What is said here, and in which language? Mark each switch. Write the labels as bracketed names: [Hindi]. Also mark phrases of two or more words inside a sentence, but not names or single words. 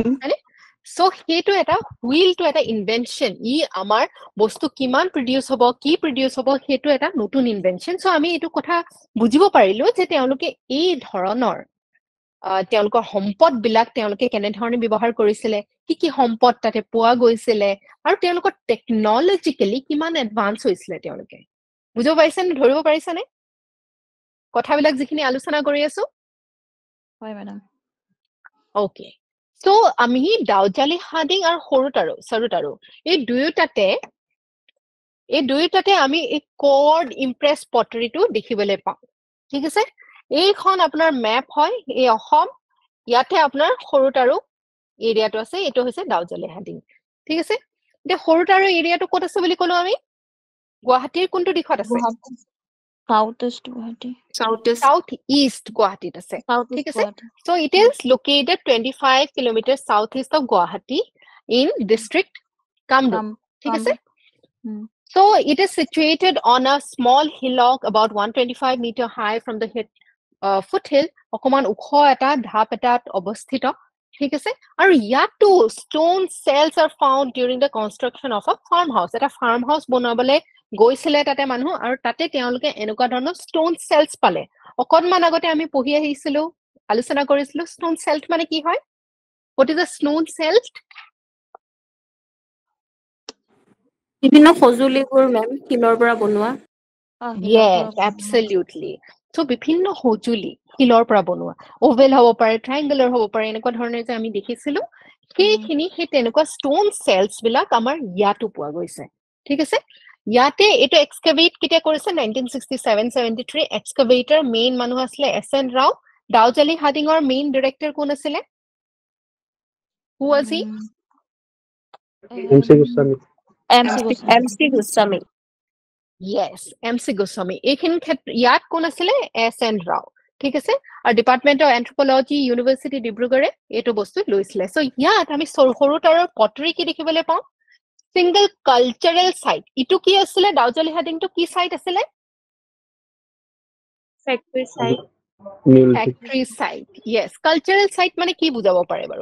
[Assamese] সো হেতু এটা হুইলটো এটা ইনভেনশন ই আমাৰ বস্তু কিমান প্ৰডিউস হ'ব কি প্ৰডিউস হ'ব হেতু এটা নতুন ইনভেনশন সো আমি এটো কথা বুজিব পাৰিলো যে তেওঁলোকে এই ধৰণৰ তেওঁলোকৰ সম্পদ বিলাক তেওঁলোকে কেনে ধৰণে ব্যৱহাৰ কৰিছিলে কি সম্পদ তাতে পোৱা গৈছিলে আৰু তেওঁলোকৰ টেকনলজিক্যালি কিমান এডভান্স হৈছিলে তেওঁলোকে বুজিব পাৰিছে নে ধৰিব পাৰিছে নে কথাবিলাক যিখিনি আলোচনা কৰি আছো হয় ম্যাডাম ওকে সো আমি ডাউজালি হাডিং আৰু সৰুটাৰো এই দুয়োটাতে আমি এই [English] cord impress pottery [Assamese] দেখিবলৈ পাওঁ ঠিক আছে এইখন আপোনাৰ মেপ হয় এই অসম ইয়াতে আপোনাৰ সৰুটাৰো এৰিয়াটো আছে এটো হৈছে ডাউজালি হাডিং ঠিক আছে এতিয়া সৰুটাৰো এৰিয়াটো ক'ত আছে বুলি ক'লো আমি গুৱাহাটীৰ কোনটো দিশত আছে [English] South East [Assamese] গুৱাহাটীত আছে ঠিক আছে [English] so it is located 25 kilometers southeast of Guwahati in district Kamrup [Assamese] ঠিক আছে [English] so it is situated on a small hillock about 125 meter high from the foothill [Assamese] অকমান ওখ এটা ঢাপ এটাত অৱস্থিত ঠিক আছে আৰু ইয়াতো [English] stone cells are found during the construction of a farmhouse [Assamese] এটা farmhouse বনাবলে গৈছিলে তাতে মানুহ আৰু তাতে তেওঁলোকে এনেকুৱা ধৰণৰ [English] stone cells [Assamese] পালে অকনমান আগতে আমি পঢ়ি আহিছিলো আলোচনা কৰিছিলো [English] stone cell [Assamese] মানে কি হয় [English] what is a stone cell [Assamese] বিভিন্ন সজুলিবোৰ মেম শিলৰ পৰা বনোৱা [English] yes absolutely so [Assamese] বিভিন্ন সজুলি শিলৰ পৰা বনোৱা ওভেল হ'ব পাৰে ট্ৰায়াঙ্গুলাৰ হ'ব পাৰে এনেকুৱা ধৰণে যে আমি দেখিছিলো সেইখিনি সেই তেনেকুৱা [English] stone cells [Assamese] বিলাক আমাৰ ইয়াতো পোৱা গৈছে ঠিক আছে ইয়াতে এটো এক্সকাভেট কিটা কৰিছে 1967-73 এক্সকাভেটৰ মেইন মানুহ আছিল এসএন ৰাও ডাউজালি হাডিঙৰ [English] main director [Assamese] কোন আছিল [English] who was he [Assamese] MC Goswami MC Goswami yes MC Goswami এইখিন ইয়াত কোন আছিল এসএন ৰাও ঠিক আছে আৰু ডিপাৰ্টমেন্ট অফ এন্থ্ৰোপলজি ইউনিভাৰ্সিটি ডিব্ৰুগড়ে এটো বস্তু লৈছিলে সো ইয়াত আমি সৰুটাৰৰ পটৰি কি দেখিবলৈ পাওঁ [English] single cultural site [Assamese] ইটো কি আছিল ডাউজালি হাডিংটো কি সাইট আছিল [English] factory site [Assamese] yes [English] cultural site [Assamese] মানে কি বুজাব পাৰে বাৰু